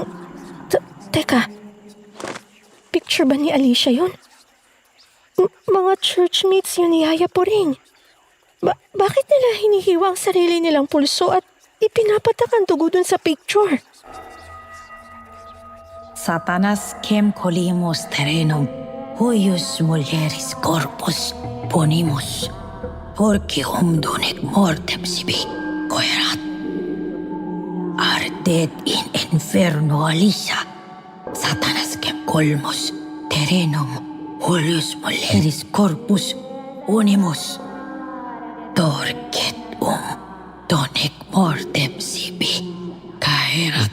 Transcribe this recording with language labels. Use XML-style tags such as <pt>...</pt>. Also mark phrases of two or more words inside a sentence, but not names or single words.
<tl>Teka, picture ba ni Alicia yun? Mga churchmates yun ni Yaya Puring. Bakit nila hinihiwa ang sarili nilang pulso at ipinapatak ang dugo dun sa picture?</tl> <la>Satanas quem colimus terrenum, huius mulieris corpus ponimus, porque donec mortem sibi coerat. Ardet in inferno Alicia, Satanas quem colmus terrenum, huius mulieris corpus unimus, dorcet donec mortem sibi caerat.</la>